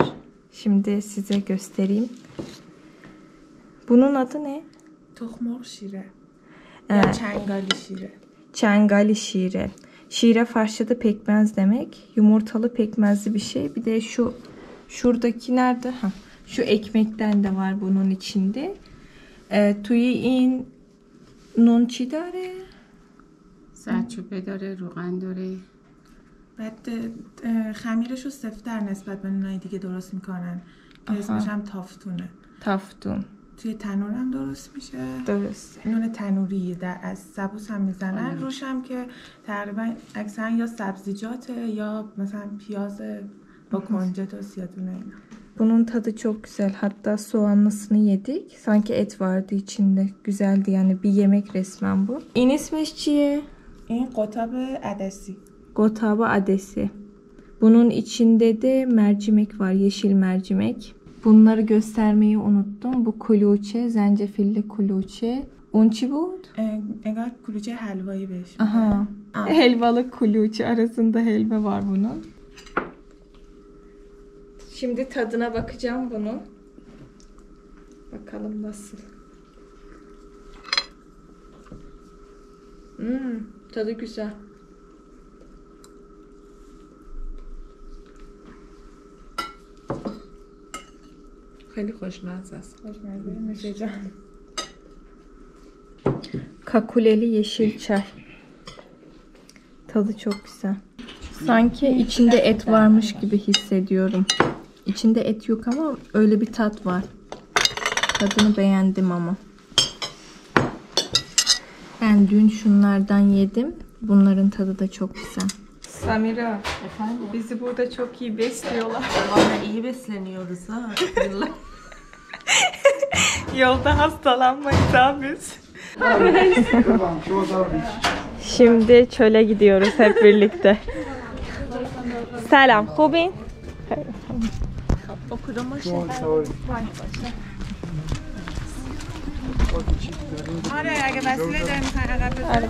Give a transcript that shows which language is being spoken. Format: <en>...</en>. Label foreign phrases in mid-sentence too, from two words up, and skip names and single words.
<tr>Şimdi size göstereyim. Bunun adı ne?</tr> <fa>تخم‌مرغ شیره. یا چنگالی شیره. چنگالی شیره.</fa> <tr>Şire Farsça'da pekmez demek. Yumurtalı pekmezli bir şey. Bir de şuradaki nerede? Şu ekmekten de var bunun içinde.</tr> <fa>توی این نون چی داره? زردچوبه داره, روغن dare. بعد خمیرش رو سفت‌تر نسبت به نونای دیگه درست میکنن که اسمش هم تافتونه. Taftun. توی تنور هم درست میشه. درسته. نون تنوری از سبوس هم میزنن روش هم که تقریبا اکثرا یا سبزیجاته یا مثلا پیاز با کنجد و سیادونه اینا.</fa> <tr>Bunun tadı çok güzel. Hatta soğanlısını yedik. Sanki et vardı içinde. Güzeldi yani, bir yemek resmen bu.</tr> <fa>این اسمش چیه. این قطاب عدسی. قطاب عدسی.</fa> <tr>Bunun içinde de mercimek var. Yeşil mercimek. Bunları göstermeyi unuttum. Bu kuluçe, zencefilli kuluçe.</tr> <fa>اون چی بود? انگار کلوچه حلوایی بهش. Aha.</fa> <tr>Helvalı kuluçe, arasında helva var bunun. Şimdi tadına bakacağım bunu. Bakalım nasıl. Tadı güzel.</tr> <fa>خیلی خوشمزه است. خوشمزه میشه جان.</fa> <tr>Kakuleli yeşil çay. Tadı çok güzel. Sanki içinde et varmış gibi hissediyorum. İçinde et yok ama öyle bir tat var. Tadını beğendim ama. Ben dün şunlardan yedim. Bunların tadı da çok güzel. Samira, efendim? Bizi burada çok iyi besliyorlar. Vallahi iyi besleniyoruz ha. Yolda hastalanmayız abi biz. Şimdi çöle gidiyoruz hep birlikte. Selam,</tr> <fa>خوبین؟ آره اگه وسیله داری میخوای عقب بذاری.</fa>